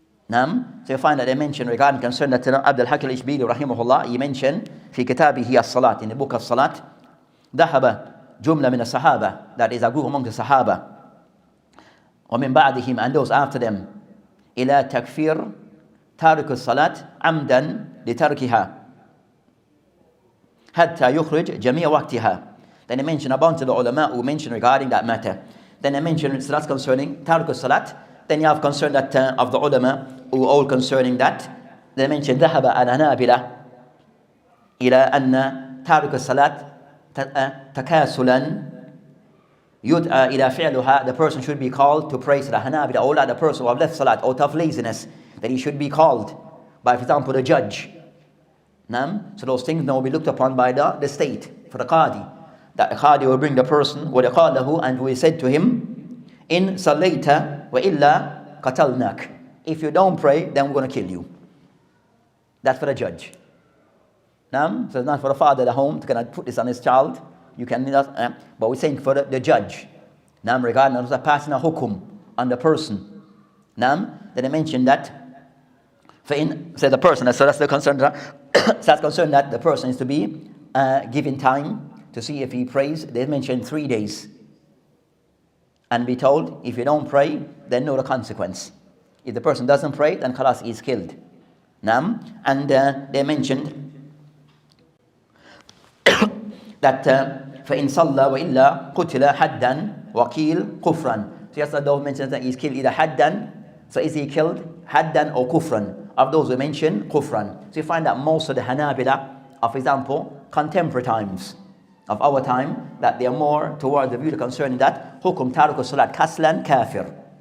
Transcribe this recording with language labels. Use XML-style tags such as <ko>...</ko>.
<en>So you find that they mention regarding concern that Abdul Hakim al-Ishbili rahimahullah, he mentioned</en> <ar>في كتابه الصلاة,</ar> <en>in the book of Salat,</en> <ar>ذهب جملة من الصحابة,</ar> <en>that is a group among the Sahaba,</en> <ar>ومن بعدهم,</ar> <en>and those after them,</en> <ar>إلى تكفير تارك الصلاة عمدا لتركها حتى يخرج جميع وقتها.</ar> <en>Then I mentioned a bunch of the ulama who mentioned regarding that matter. Then I mentioned that's concerning tariq salat. Then you have concern that of the ulama who all concerning that. They mentioned</en> <ar>ذهب الحنابلة إلى أن تارك الصلاة تكاسلا يدعى إلى فعلها.</ar> <en>The person should be called to pray salah. Hanabila, all the person who have left salat out of laziness, that he should be called by, for example, the judge. So those things now will be looked upon by the state for the qadi. That the qadi will bring the person</en> <ar>وَلَقَالَهُ,</ar> <en>and we said to him,</en> <ar>in salayta وَإِلَّا قَتَلْنَاكَ.</ar> <en>If you don't pray, then we're going to kill you. That's for the judge. So it's not for the father at home to kind of put this on his child. You can, but we're saying for the judge. Regarding those passing a hukum on the person. Then they mentioned that so the person, so that's the concern. That's concerned that the person is to be given time to see if he prays. They mentioned 3 days. And be told, if you don't pray, then know the consequence. If the person doesn't pray, then khalas, he is killed. And they mentioned that</en> <ar>فَإِنْ صَلَّى وَإِلَّا قُتِلَ حَدًّا وَقِيلْ قُفْرًا.</ar> <en>So yes, those mentioned that he's killed either haddan. So is he killed haddan or kufran? Of those we mentioned, kufran. So you find that most of the Hanabila, for example, contemporary times of our time, that they are more towards the view concerning that</en> <ar>hukum taruku salat kaslan kafir.</ar>